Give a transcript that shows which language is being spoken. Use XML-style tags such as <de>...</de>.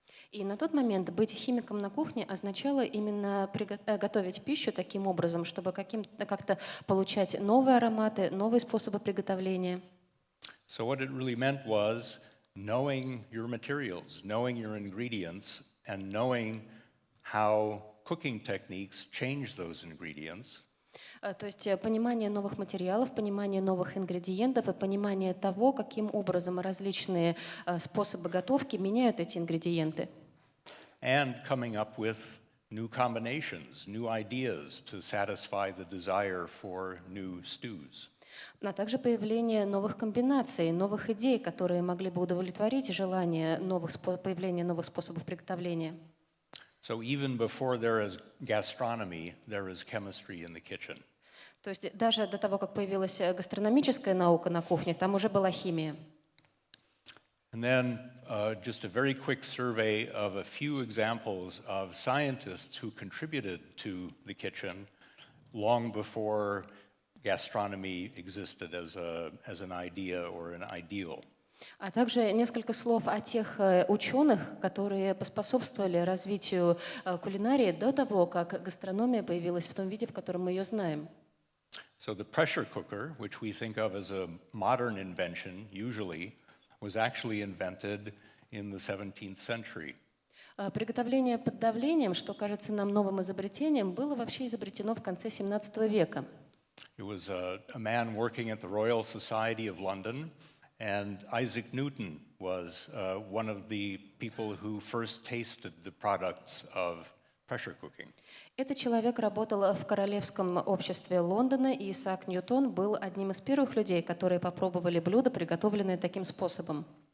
<ru>И на тот момент быть химиком на кухне означало именно готовить пищу таким образом, чтобы как-то получать новые ароматы, новые способы приготовления.</ru> <en>So what it really meant was knowing your materials, knowing your ingredients, and knowing how cooking techniques change those ingredients.</en> <ru>То есть понимание новых материалов, понимание новых ингредиентов и понимание того, каким образом различные способы готовки меняют эти ингредиенты.</ru> <en>And coming up with new combinations, new ideas to satisfy the desire for new stews.</en> <ru>А также появление новых комбинаций, новых идей, которые могли бы удовлетворить желание появления новых способов приготовления.</ru> <en>So even before there is gastronomy, there is chemistry in the kitchen.</en> <ru>То есть даже до того, как появилась гастрономическая наука на кухне, там уже была химия.</ru> <en>And then just a very quick survey of a few examples of scientists who contributed to the kitchen long before gastronomy existed as an idea or an ideal.</en> <ru>А также несколько слов о тех ученых, которые поспособствовали развитию кулинарии до того, как гастрономия появилась в том виде, в котором мы ее знаем.</ru> <en>So the pressure cooker, which we think of as a modern invention usually, was actually invented in the 17th century.</en> <ru>Приготовление под давлением, что кажется нам новым изобретением, было вообще изобретено в конце 17 века.</ru> <en>It was a man working at the Royal Society of London, and Isaac Newton was one of the people who first tasted the products of pressure cooking.</en> <ru>Этот человек работал в Королевском обществе Лондона, и Исаак Ньютон был одним из первых людей, которые попробовали блюда, приготовленные таким способом.</ru>